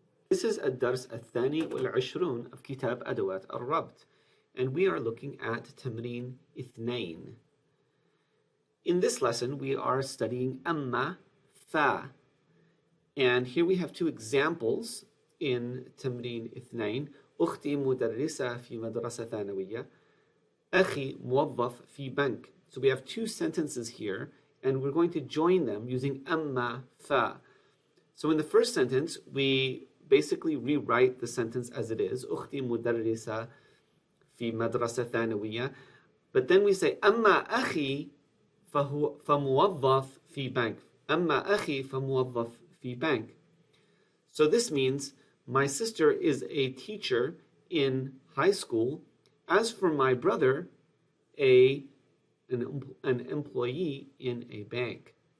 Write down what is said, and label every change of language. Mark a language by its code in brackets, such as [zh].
[en] This is [ar] الدرس الثاني والعشرون [en] of [ar] كتاب أدوات الربط, [en] and we are looking at [ar] تمرين اثنين. [en] In this lesson, we are studying أما فا, and here we have two examples in [ar] تمرين اثنين. أختي مدرسة في مدرسة ثانوية. أخي موظف في بنك. [en] So we have two sentences here, and we're going to join them using أما فا. So in the first sentence, we basically rewrite the sentence as it is. [ar] أختي مدرسة في مدرسة ثانوية. But then we say أما أخي فموظف في بنك. أما أخي فموظف في بنك. [en] So this means my sister is a teacher in high school. As for my brother, an employee in a bank.